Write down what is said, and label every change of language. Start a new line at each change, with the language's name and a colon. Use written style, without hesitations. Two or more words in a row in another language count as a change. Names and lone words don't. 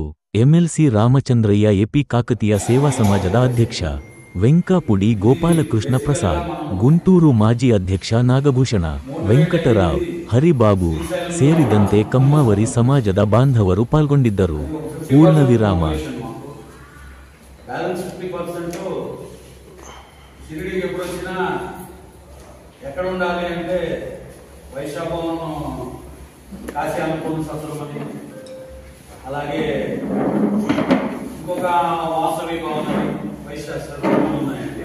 Kannada: ಎಂಎಲ್ಸಿ ರಾಮಚಂದ್ರಯ್ಯ, ಎಪಿ ಕಾಕತೀಯ ಸೇವಾ ಸಮಾಜದ ಅಧ್ಯಕ್ಷ ವೆಂಕಪುಡಿ ಗೋಪಾಲಕೃಷ್ಣ ಪ್ರಸಾದ್, ಗುಂಟೂರು ಮಾಜಿ ಅಧ್ಯಕ್ಷ ನಾಗಭೂಷಣ ವೆಂಕಟರಾವ್, ಹರಿಬಾಬು ಸೇರಿದಂತೆ ಕಮ್ಮವರಿ ಸಮಾಜದ ಬಾಂಧವರು ಪಾಲ್ಗೊಂಡಿದ್ದರು. ಪೂರ್ಣವಿರಾಮ.
Telugu: బ్యాలెన్స్ 50% షిరిడీకి ఎప్పుడు వచ్చినా ఎక్కడ ఉండాలి అంటే వైశాఖవనం కాశీ అనుకున్న సత్రమని, అలాగే ఇంకొక వాసవి భవన్ అని వైశాఖ ఉన్నాయండి.